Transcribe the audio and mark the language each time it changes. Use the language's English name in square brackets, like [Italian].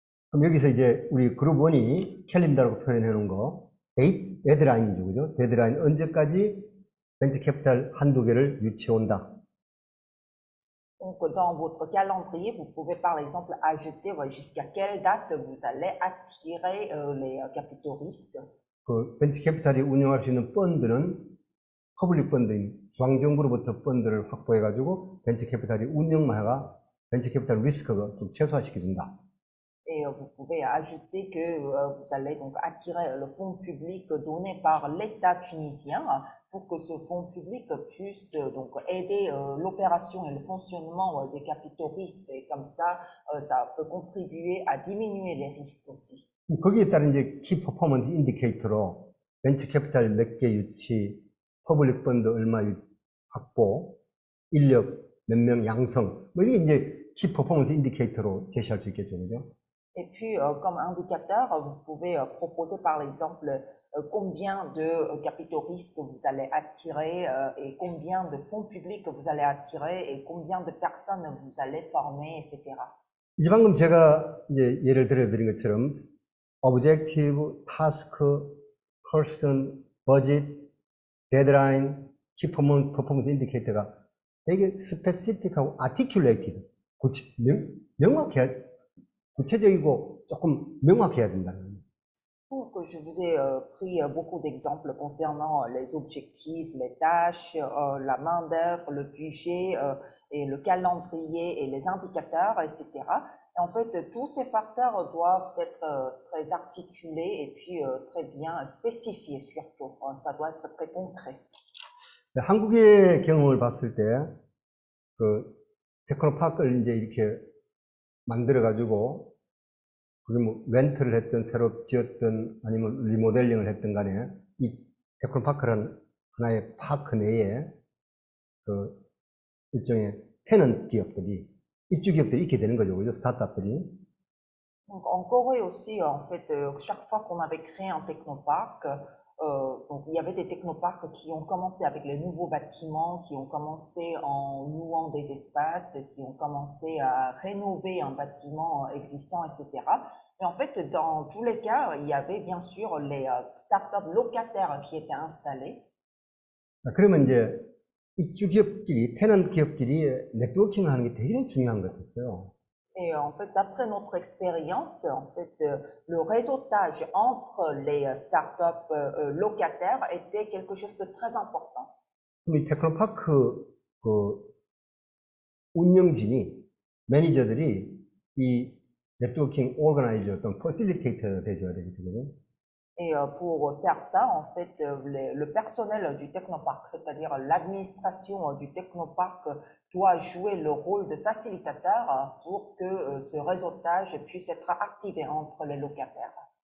[Korean] 그럼 여기서 이제 우리 그룹 1이 캘린더라고 표현해 놓은 거 데드라인이죠. 그죠? 데드라인 언제까지 벤처 캐피탈 한두 개를 유치해 온다. [French] Donc, dans votre calendrier, vous pouvez par exemple ajouter jusqu'à quelle date vous allez attirer les capitaux risques. [Korean] 그 벤처 캐피탈이 운영할 수 있는 펀드는 퍼블릭 펀드인 중앙정부로부터 펀드를 확보해가지고 벤처 캐피탈이 운영마가 벤처 캐피탈 리스크가 좀 최소화시켜준다. [French] Et vous pouvez ajouter que vous allez donc attirer le fonds public donné par l'État tunisien pour que ce fonds public puisse donc aider l'opération et le fonctionnement des capitaux risques. Et comme ça, ça peut contribuer à diminuer les risques aussi. [Korean] 거기에 따른 이제 키 퍼포먼스 인디케이터로 벤처 캐피탈 몇 개 유치, 퍼블릭 펀드 얼마 확보, 인력 몇 명 양성, 뭐 이게 이제 키 퍼포먼스 인디케이터로 제시할 수 있겠죠, 그죠? [French] Et puis, comme indicateur, vous pouvez proposer par exemple combien de capitaux risques vous allez attirer et combien de fonds publics vous allez attirer et combien de personnes vous allez former, etc. [Korean] 이제 방금 제가 이제 예를 들어드린 것처럼 objective, task, person, budget, deadline, key performance indicator가 되게 스페시픽하고 articulated, 명확해야 구체적이고 조금 명확해야 된다는 거예요. [French] Donc, je vous ai pris beaucoup d'exemples concernant les objectifs, les tâches, la main-d'œuvre, le budget et le calendrier et les indicateurs, etc. Et en fait, tous ces facteurs doivent être très articulés et puis très bien spécifiés surtout. Ça doit être très concret. [Korean] 한국의 경험을 봤을 때, 그 테크노파크를 이제 이렇게 만들어가지고, 그게 뭐 렌트를 했든 새로 지었든 아니면 리모델링을 했든 간에 이 테크노파크라는 하나의 파크 내에 그 일종의 테넌트 기업들이 입주 기업들이 있게 되는 거죠, 그죠? 스타트업들이. [French] Donc, en Corée aussi, en fait, chaque fois qu'on avait créé un technoparc, donc il y avait des technoparcs qui ont commencé avec les nouveaux bâtiments, qui ont commencé en louant des espaces, qui ont commencé à rénover un bâtiment existant, etc. Et en fait, dans tous les cas, il y avait bien sûr les startups locataires qui étaient installés. [Korean] 그러면 이제 입주 기업끼리, 테넌트 기업끼리 네트워킹을 하는 게 되게 중요한 것 같았어요. [French] Et en fait, d'après notre expérience, en fait, le réseautage entre les startups locataires était quelque chose de très important. [Korean] 그럼 이 테크노파크 그 운영진이 매니저들이 이 네트워킹 오거나이저 어떤 퍼실리테이터가 돼줘야 되거든요. [French] Et pour faire ça, en fait, le personnel du technoparc, c'est-à-dire l'administration du technoparc, doit jouer le rôle de facilitateur pour que ce réseautage puisse être activé entre les locataires.